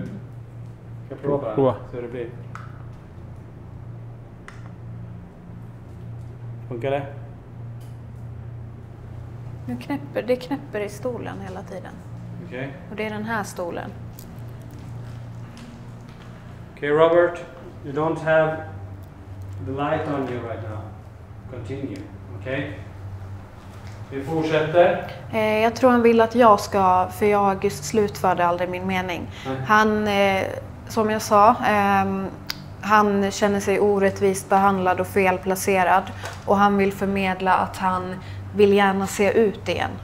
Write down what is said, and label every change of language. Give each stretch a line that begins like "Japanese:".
Swedish: Ska jag prova? Prova. Så det blir. Funkar det? Det knäpper i stolen hela tiden. Okej. Och det är den här stolen.
English: Okay, Robert, you don't have the light on you right now. Continue, okay?
Swedish: Vi fortsätter. Jag tror han vill att jag ska, för jag slutförde aldrig min mening. Han, som jag sa, han känner sig orättvist behandlad och felplacerad. Och han vill förmedla att han vill gärna se ut igen.